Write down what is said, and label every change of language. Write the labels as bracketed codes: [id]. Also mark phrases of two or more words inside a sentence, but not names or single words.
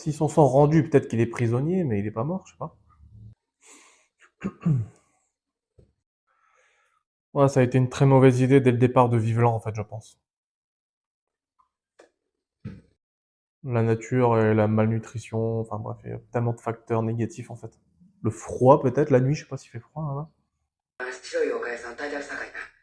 [fr] S'ils s'en sont rendus, peut-être qu'il est prisonnier, mais il est pas mort, je sais pas. Ouais, ça a été une très mauvaise idée dès le départ de Vivlan, en fait, je pense. La nature et la malnutrition, enfin bref, il y a tellement de facteurs négatifs, en fait. Le froid, peut-être, la nuit, je sais pas s'il fait froid, là. [ja] 白いおかゆさん炊いてあるさかいな。